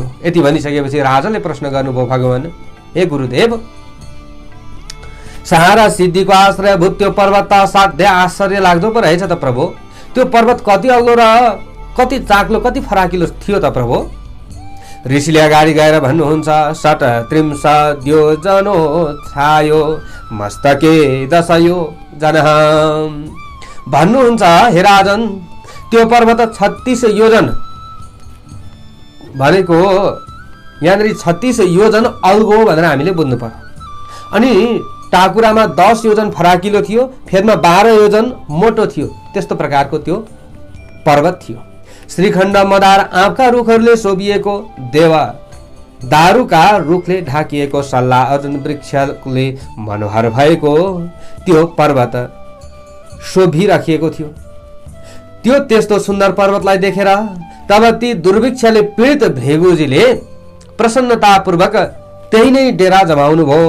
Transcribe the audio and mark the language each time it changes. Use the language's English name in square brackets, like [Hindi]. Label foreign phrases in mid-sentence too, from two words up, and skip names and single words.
[Nepali] यति भनिसकेपछि राजाले प्रश्न गर्नुभयो, भगवान हे गुरुदेव, सारा सिद्धिको आश्रयभूत त्यो पर्वत त साध्य आश्चर्य लाग्दो पो रहेछ त प्रभु। त्यो पर्वत कति अग्लो र कति चाक्लो कति फराकिलो थियो त प्रभु? ऋषिले अगाडि गएर भन्नुहुन्छ, [Sanskrit] षट त्रिंश योजनो छायो मस्तके दशयो जनः। [Nepali] भन्नुहुन्छ हे राजन, त्यो पर्वत 36 योजन भनेको यहाँनिर 36 योजन अल्गो भनेर हामीले बुझ्नु पर्यो। अनि टाकुरामा 10 योजन फराकिलो थियो, फेदमा 12 योजन मोटो थियो। त्यस्तो प्रकारको त्यो पर्वत थियो। श्रीखण्ड मदार आँपका रुखहरूले शोभिएको, देवा दारुका रुखले ढाकिएको, सल्लाह अर्जुन वृक्षले मनोहर भएको त्यो पर्वत शोभिराखिएको थियो। त्यो त्यस्तो सुन्दर पर्वतलाई देखेर तब ती दुर्भिक्षले पीडित भृगुजीले प्रसन्नतापूर्वक त्यही नै डेरा जमाउनु भयो।